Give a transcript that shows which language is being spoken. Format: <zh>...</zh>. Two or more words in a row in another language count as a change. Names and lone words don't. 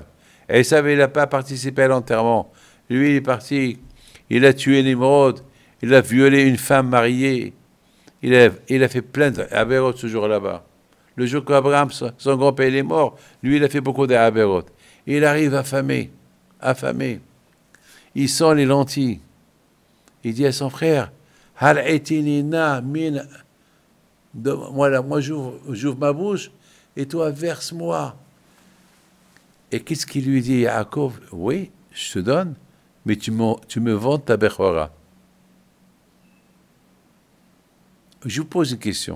<fr>Esav, il n'a pas participé à l'enterrement. Lui, il est parti, il a tué Nimrod, il a violé une femme mariée, il a fait plein d'Aberot ce jour-là-bas. Le jour qu'Abraham, son grand-père, est mort, lui, il a fait beaucoup d'Aberot. Il arrive affamé. Il sent les lentilles. Il dit à son frère,</fr> <he>הלעיטני נא מן.</he> <fr>Moi j'ouvre ma bouche, et toi, verse-moi. Et qu'est-ce qu'il lui dit, Yaakov? Oui, je te donne, mais tu me vends ta Bechora. Je vous pose une question.</fr>